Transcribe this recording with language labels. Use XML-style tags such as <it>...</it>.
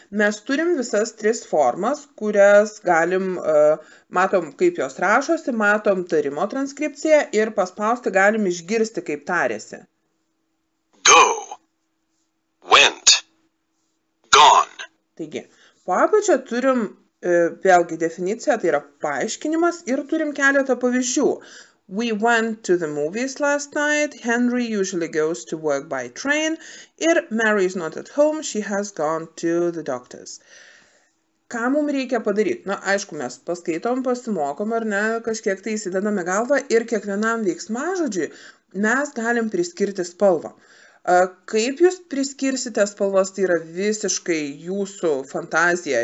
<lt>Mes turim visas tris formas, kurias galim, matom, kaip jos rašosi, matom tarimo transkripciją ir paspausti galim išgirsti, kaip tarėsi.</lt> <en>Go, went, gone.</en> <lt>Taigi, po apačia turim vėlgi definiciją, tai yra paaiškinimas ir turim keletą pavyzdžių.</lt> <en>We went to the movies last night, Henry usually goes to work by train</en> <lt>ir</lt> <en>Mary is not at home, she has gone to the doctor's.</en> <lt>Ką mums reikia padaryti? Na, aišku, mes paskaitom, pasimokom ar ne, kažkiek tai įsidedame galvą ir kiekvienam veiksmažodžiui mes galim priskirti spalvą. Kaip jūs priskirsite spalvas, tai yra visiškai jūsų fantazija.</lt>